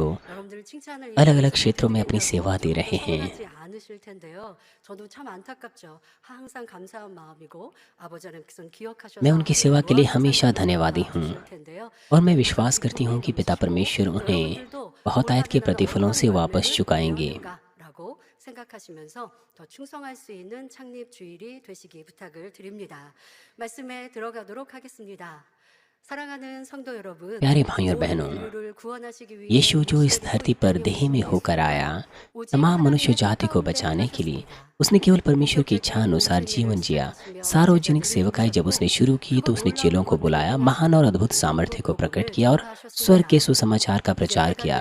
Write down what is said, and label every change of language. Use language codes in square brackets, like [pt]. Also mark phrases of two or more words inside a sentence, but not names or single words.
[ko] 여러분들 칭찬을 [hi] अलग अलग [ko] 이해해서 [hi] क्षेत्रों में अपनी [ko] 드린다고 [hi] सेवा दे रहे हैं। [ko] 서운하지 않으실 텐데요. 저도 참 안타깝죠. 항상 감사한 마음이고 아버지 하나님께서는 기억하셔서 [hi] मैं उनकी सेवा के लिए [ko] 무한한 [hi] हमेशा [ko] 사랑을 [hi] धन्यवादी हूँ [ko] 주실 텐데요. [hi] और मैं विश्वास करती हूँ कि पिता परमेश्वर उन्हें [ko] 여러분들도 [hi] बहुतायत के [ko] 올 한해를 [hi] प्रतिफलों से [ko] 어떤 [hi] वापस [ko] 열매를 [hi] चुकाएंगे। [ko] 맺었는가라고 생각하시면서 더 충성할 수 있는 창립 주일이 되시기 부탁을 드립니다. 말씀에 들어가도록 하겠습니다. 사랑하는 성도 여러분, [hi] प्यारे भाइयों और [ko] 온 [hi] बहनों, [ko] 인류를 구원하시기 위해 [hi] यीशु जो इस [ko] 모세를 [hi] धरती पर [ko] 보내신 [hi] देह में होकर आया [ko] 오직 [hi] तमाम मनुष्य [ko] 하나님의 [hi] जाति को [ko] 뜻 [hi] बचाने [ko] 가운데 [hi] के लिए, [ko] 사셨습니다. [hi] उसने केवल परमेश्वर की इच्छा अनुसार जीवन जिया। सार्वजनिक सेवकाई जब उसने शुरू की तो उसने चेलों को बुलाया, महान और अद्भुत सामर्थ्य को प्रकट किया और स्वर्ग के सुसमाचार का प्रचार किया।